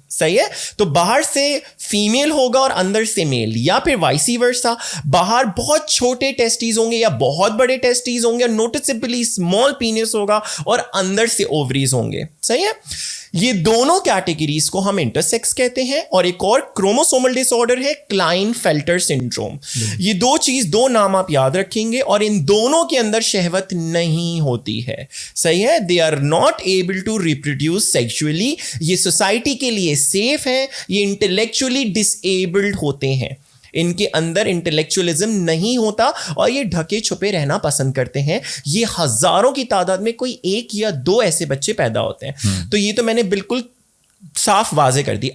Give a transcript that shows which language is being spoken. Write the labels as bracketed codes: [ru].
[ur] صحیح ہے؟ تو باہر سے فیمیل ہوگا اور اندر سے میل, یا پھر وائسی ورسا, باہر بہت چھوٹے ٹیسٹیز ہوں گے یا بہت بڑے ٹیسٹیز ہوں گے, اور نوٹسبلی اسمال پینس ہوگا اور اندر سے اووریز ہوں گے. صحیح ہے؟ یہ دونوں کیٹیگریز کو ہم انٹرسیکس کہتے ہیں. اور ایک اور کروموسومل ڈس آرڈر ہے کلائن فیلٹر سنڈروم. یہ دو نام آپ یاد رکھیں گے, اور ان دونوں کے اندر شہوت نہیں ہوتی ہے. صحیح ہے؟ [en] They are not able to reproduce sexually. [ur] یہ سوسائٹی کے لیے سیف ہے. یہ انٹلیکچولی ڈس ایبلڈ ہوتے ہیں, ان کے اندر انٹلیکچولیزم نہیں ہوتا, اور یہ ڈھکے چھپے رہنا پسند کرتے ہیں. یہ ہزاروں کی تعداد میں کوئی 1 یا 2 ایسے بچے پیدا ہوتے ہیں. تو یہ تو میں نے بالکل साफ वाजे कर दी.